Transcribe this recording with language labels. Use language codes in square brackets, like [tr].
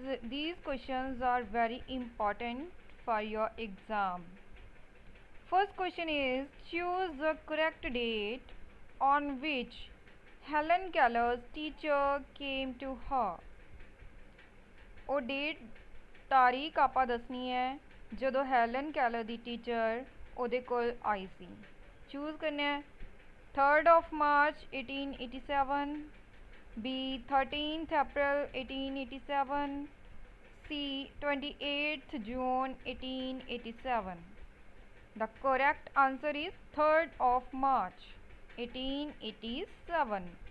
[en] These questions are very important for your exam. First question is, choose the correct date on which Helen Keller's teacher came to her. [pa] ਉਹ date ਤਾਰੀਖ ਆਪਾਂ ਦੱਸਣੀ ਹੈ ਜਦੋਂ Helen Keller ਦੀ teacher ਉਹਦੇ ਕੋਲ ਆਈ ਸੀ। Choose ਕਰਨਾ ਹੈ [en] 3rd of March 1887, B 13th April 1887, C 28th June 1887. The correct answer is 3rd of March 1887.